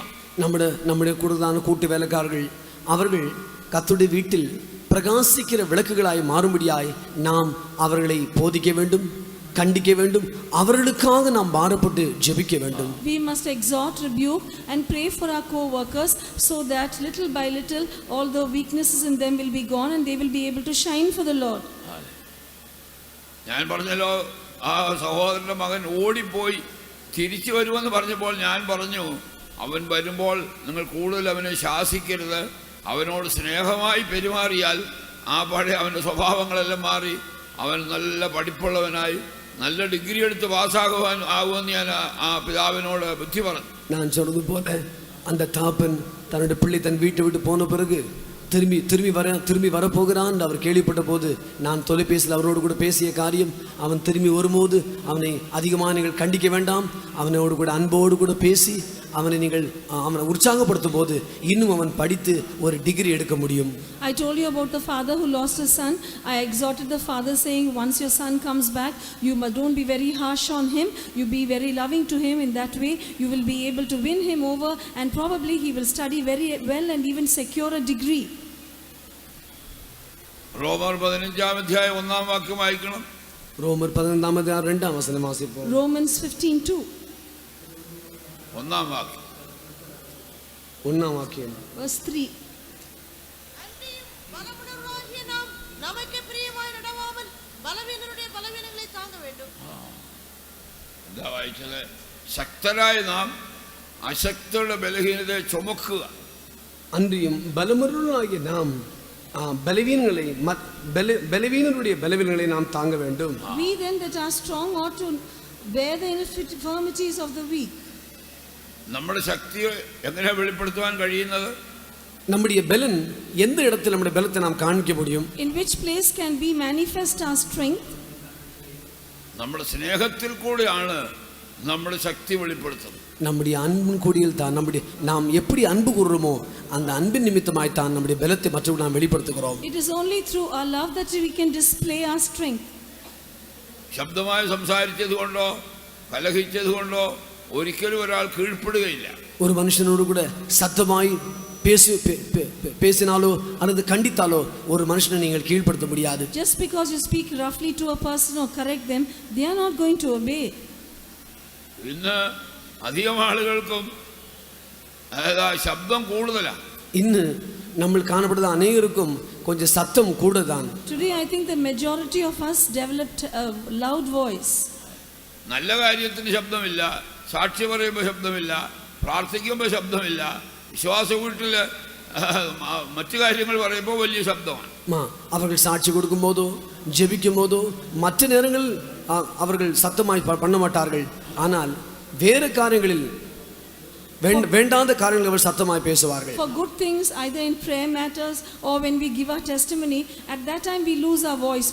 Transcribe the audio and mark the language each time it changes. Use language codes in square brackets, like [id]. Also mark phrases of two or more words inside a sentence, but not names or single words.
[ta] நம்முடைய கூடுதலான கூட்டு வேலைக்காரர்கள் அவர்கள் கர்த்தருடைய வீட்டில் பிரகாசிக்கிற விளக்குகளாய் மாறும்படியாய் நாம் அவர்களை போதிக்க வேண்டும், கண்டிக்க வேண்டும், அவர்களுக்காக நாம் பாரப்பட்டு ஜெபிக்க வேண்டும். [en] We must exhort, rebuke and pray for our co-workers so that little by little all the weaknesses in them will be gone and they will be able to shine for the Lord. [ml] ഞാൻ പറഞ്ഞല്ലോ, ആ സഹോദരന്റെ മകൻ ഓടിപ്പോയി തിരിച്ചു വരുമെന്ന് പറഞ്ഞപ്പോൾ ഞാൻ പറഞ്ഞു, അവൻ വരുമ്പോൾ നിങ്ങൾ കൂടുതൽ അവനെ ശാസിക്കരുത്, അവനോട് സ്നേഹമായി പെരുമാറിയാൽ ആ പഴയ അവൻ്റെ സ്വഭാവങ്ങളെല്ലാം മാറി അവൻ നല്ല പഠിപ്പുള്ളവനായി [ta] நல்ல டிகிரி எடுத்து பாஸாகுவான் ஆகும்னு [ml] ഞാൻ ആ പിതാവിനോട് ബുദ്ധി പറഞ്ഞു. [ta] நான் சொன்னது போல அந்த தாப்பன் தன்னுடைய பிள்ளை தன் வீட்டை விட்டு போன பிறகு திரும்பி வரப்போகிறான் அவர் கேள்விப்பட்ட போது நான் தொலைபேசியில் அவரோடு கூட பேசிய காரியம், அவன் திரும்பி வரும்போது அவனை அதிகமாக நீங்கள் கண்டிக்க வேண்டாம், அவனோடு கூட அன்போடு கூட பேசி அவனை உற்சாகப்படுத்தும் போது இன்னும் அவன் படித்து ஒரு டிகிரி எடுக்க முடியும். [en] I told you about the father who lost his son. I exhorted the father saying, once your son comes back, you don't be very harsh on him, you be very loving to him. In that way you will be able to win him over and probably he will study very well and even secure a degree. [ml] റോമർ 15 അധ്യായം 1 വാക്യം വായിക്കണം. [ta] ரோமர் 15 அத்தியாயம் 2 வசனம் வாசிப்போம். [en] Romans 15:2. [ml] 1 വാക്യം. [ta] 1 வாக்கியம். [en] Verse 3. [ml] എന്താ വായിച്ചത്? ശക്തരായ നാം അശക്തരുടെ ബലഹീനതയെ ചുമക്കുക. [ta] அன்றியும் பலமுள்ளவர்களாகிய நாம் பலவீனருடைய பலவீனங்களை நாம் தாங்க வேண்டும். [en] We then that are strong ought to bear the infirmities of the weak. [ml] നമ്മുടെ ശക്തി എങ്ങനെ വെളിപ്പെടുത്തുവാൻ കഴിയുന്നത്? [ta] நம்முடைய பலன் எந்த இடத்தில் நம்முடைய பலத்தை நாம் காண்பிக்க முடியும்? [en] In which place can we manifest our strength? [ml] നമ്മുടെ സ്നേഹത്തിൽ കൂടിയാണ് നമ്മുടെ ശക്തി വെളിപ്പെടുത്തുന്നത്. [ta] நம்முடைய அன்பின் கூடியில் தான் நாம் எப்படி அன்பு கூறுறோமோ அந்த அன்பின் நிமித்தமாய் தான் நம்முடைய பலத்தை மற்றவர்களுக்கு நாம் வெளிப்படுத்துகிறோம். [en] It is only through our love that we can display our strength. [ml] ശബ്ദമായി സംസാരിച്ചത് കൊണ്ടോ കലഹിച്ചത് കൊണ്ടോ ഒരിക്കലും ഒരാൾ കീഴ്പ്പെടുകയില്ല. [ta] ஒரு மனுஷனோடு கூட சத்தமாய் பேசினாலோ அல்லது கண்டித்தாலோ ஒரு மனுஷனை நீங்கள் கீழ்ப்படுத்த முடியாது. [en] Just because you speak roughly to a person or correct them, they are not going to obey. [ml] ഇന്ന് അധികം ആളുകൾക്കും ശബ്ദം കൂടുതലാണ്. ഇന്ന് നമ്മൾ കാണപ്പെടുന്ന അനേകർക്കും [ta] கொஞ்சம் சத்தம் கூடதான். [ml] Today I think the majority of us developed a loud voice. നല്ല കാര്യത്തിന് ശബ്ദമില്ല, സാക്ഷി പറയുമ്പോൾ ശബ്ദമില്ല, പ്രാർത്ഥിക്കുമ്പോൾ ശബ്ദമില്ല, വിശ്വാസ വീട്ടിൽ മറ്റു കാര്യങ്ങൾ പറയുമ്പോൾ വലിയ ശബ്ദമാണ്. [ta] அவர்கள் சாட்சி கொடுக்கும் போதோ ஜெபிக்கும் போதோ மற்ற நேரங்கள் அவர்கள் சத்தமாய் பண்ண மாட்டார்கள். ஆனால் வேறு காரியங்களில் வேண்டாத காரியங்கள் அவர் சத்தமாய் பேசுவார்கள். [en] For good things, either in prayer matters or when we give our testimony, at that time we lose our voice.